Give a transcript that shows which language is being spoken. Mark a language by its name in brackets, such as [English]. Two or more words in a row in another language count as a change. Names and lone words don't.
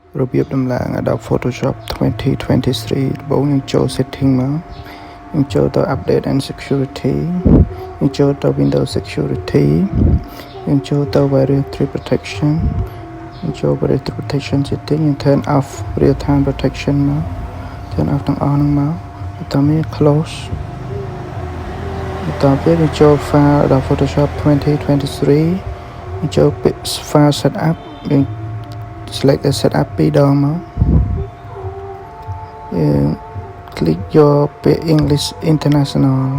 [Khmer] របៀបដំឡើង Adobe Photoshop 2023 បងយើងចូល setting មកយើងចូលទៅ [English] update and security [Khmer] យើងចូលទៅ Windows security យើងចូលទៅ [English] various threat protection [Khmer] យើងចូល [English] various threat protection setting [Khmer] យើង [English] turn off real time protection [Khmer] មក [English] turn off [Khmer] ទាំងអស់ហ្នឹងមកបន្តមាន close បន្តទៀតយើងចូល file Adobe Photoshop 2023 យើងចូលពាក្យ [English] file setup [Khmer] យើង [English] select the setup [Khmer] ពីរដងមកយើង click យកពាក្យ English International